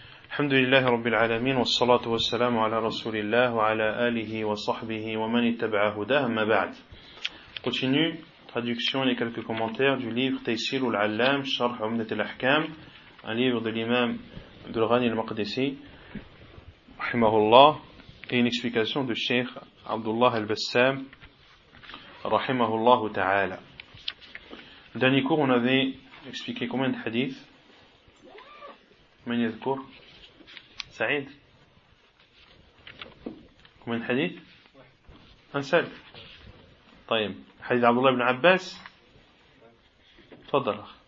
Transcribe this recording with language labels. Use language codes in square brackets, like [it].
[ar] الحمد لله رب العالمين والصلاة والسلام على رسول الله وعلى آله وصحبه ومن اتبع هداه ما بعد. [fr] Continue traduction et quelques commentaires du livre تيسير العلام شرح عمدة الأحكام, un livre de l'imam عبد الغني المقدسي رحمه الله, et une explication de Cheikh Abdullah al-Bassam رحمه الله تعالى. Dernier cours, on avait expliqué combien de hadiths. [ar] من يذكر سعيد ومن حديث أنسل. طيب حديث عبد الله بن عباس, تفضل.